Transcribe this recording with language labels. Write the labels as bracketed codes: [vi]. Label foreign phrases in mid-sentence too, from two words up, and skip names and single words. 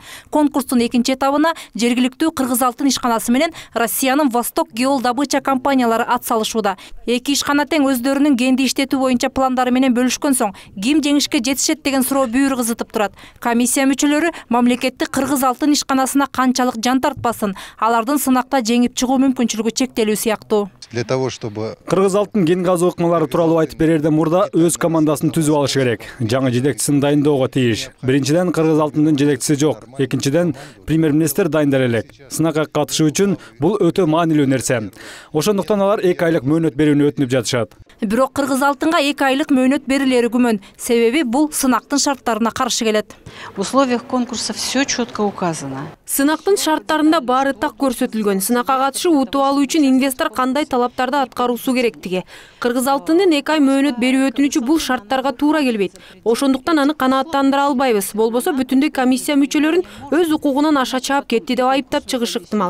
[ky] Конкурстун экинчи этабына жергиликтүү Кыргыз Алтын ишканасы менен Россиянын Восток Геол добыча компаниялары ат салышууда. Эки ишкана тең өздөрүнүн кенди иштетүү боюнча пландары менен бөлүшкөн соң, ким жеңишке жетишет деген суроо бүйүр кызытып турат. Комиссия мүчөлөрү мамлекеттик Кыргыз Алтын ишканасына канчалык жан тартпасын, алардын сынакта жеңип чыгуу мүмкүнчүлүгү чектелүү сыяктуу. [ru] Для того, чтобы [ky] Кыргыз Алтын кен газы ыкмалары тууралуу айтып берерден мурда өз командасын түзүп алыш керек. Жаңы жетекчисин дайындоого тийиш. Биринчиден, Кыргыз Алтындын жетекчиси жок. Экинчиден, премьер-министр дайындар элек. Сынакка катышуу үчүн бул өтө маанилүү нерсе. Ошондуктан алар 2 айлык мөөнөт берүүнү өтүнүп жатышат. Бирок Кыргыз Алтынга 2 айлык мөөнөт берилери күмөн. Себеби бул сынактын шарттарына каршы келет. [ru] В условиях конкурса все четко указано. [ky] Сынактын шарттарында баары так көрсөтүлгөн. Сынакка катышып утуп алуу үчүн инвестор кандай талаптарды аткаруусу керектиги. Кыргыз Алтындын 2 ай мөөнөт берүү өтүнүчү бул шарттарга туура келбейт. Ошондуктан аны канааттандыра албайбыз. Болбосо бүтүндөй комиссия мүчөлөрүн өз укугунан аша чаап кетти деп айыптап чыгыш ыктымал.